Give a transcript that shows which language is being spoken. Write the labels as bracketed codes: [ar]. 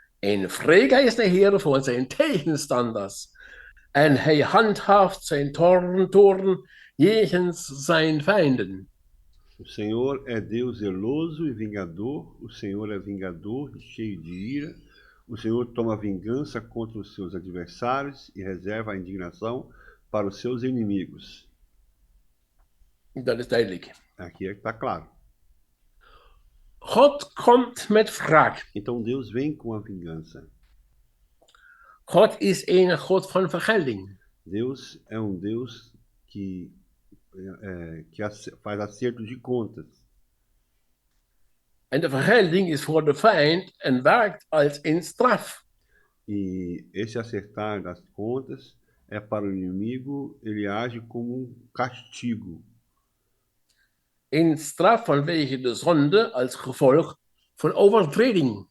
[nl] En vrega is de Heere voor zijn tegenstanders. En hij handhaaft zijn toorn jegens zijn vijanden. [pt] O Senhor é Deus zeloso e vingador, o Senhor é vingador e cheio de ira. O Senhor toma vingança contra os seus adversários e reserva a indignação para os seus inimigos. [nl] Dat is duidelijk. [pt] Aqui é que está claro. [nl] God komt met wraak. [pt] Então Deus vem com a vingança. [nl] God is een God van vergelding. [pt] Deus é um Deus que faz acerto de contas. [nl] En de vergelding is voor de vijand en werkt als een straf. [pt] E esse acertar das contas é para o inimigo, ele age como um castigo. [nl] Een straf vanwege de zonde als gevolg van overtreding.